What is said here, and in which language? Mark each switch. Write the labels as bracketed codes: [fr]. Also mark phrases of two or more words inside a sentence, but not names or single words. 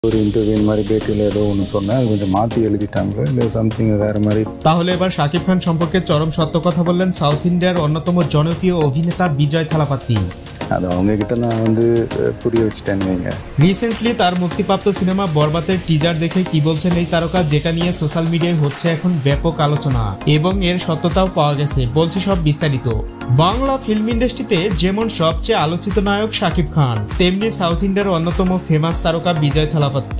[ta] ஒரு ইন্টারভিউ மாதிரி பேட்டியில் ஏதோ ஒன்று சொன்னேன், அது கொஞ்சம் மாற்றி எழுதிட்டாங்களோ இல்லை சம்திங் வேறு மாதிரி। [bn] তাহলে এবার শাকিব খান সম্পর্কে চরম সত্য কথা বললেন সাউথ ইন্ডিয়ার অন্যতম জনপ্রিয় অভিনেতা বিজয় থালাপাতি। [ta] அது அவங்க கிட்ட நான் வந்து புரிய வச்சுட்டேன்னு வைங்க। [bn] রিসেন্টলি তার মুক্তিপ্রাপ্ত সিনেমা বরবাতের টিজার দেখে কি বলছেন এই তারকা, যেটা নিয়ে সোশ্যাল মিডিয়ায় হচ্ছে এখন ব্যাপক আলোচনা এবং এর সত্যতাও পাওয়া গেছে। বলছি সব বিস্তারিত। বাংলা ফিল্ম ইন্ডাস্ট্রিতে যেমন সবচেয়ে আলোচিত নায়ক শাকিব খান, তেমনি সাউথ ইন্ডিয়ার অন্যতম ফেমাস তারকা বিজয় থালাপাতি।